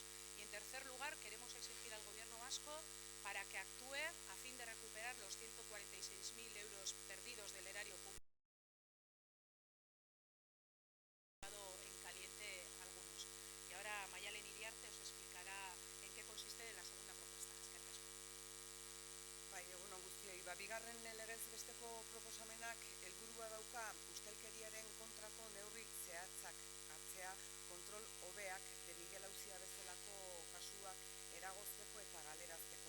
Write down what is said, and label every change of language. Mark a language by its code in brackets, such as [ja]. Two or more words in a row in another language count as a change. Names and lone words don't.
[es] Y en tercer lugar, queremos exigir al Gobierno vasco para que actúe a fin de recuperar los 146.000 euros perdidos del erario público en caliente algunos. Y ahora Mayalen Iriarte os explicará en qué consiste la segunda propuesta. [eu] Eskerrik asko. Bai, egun on guztioi. Bigarren legez besteko proposamenak helburua dauka ustelkeriaren kontrako neurri zehatzak hartzea, kontrol hobeak de Miguel Auzia bezalako kasuak eragozteko eta galerazteko.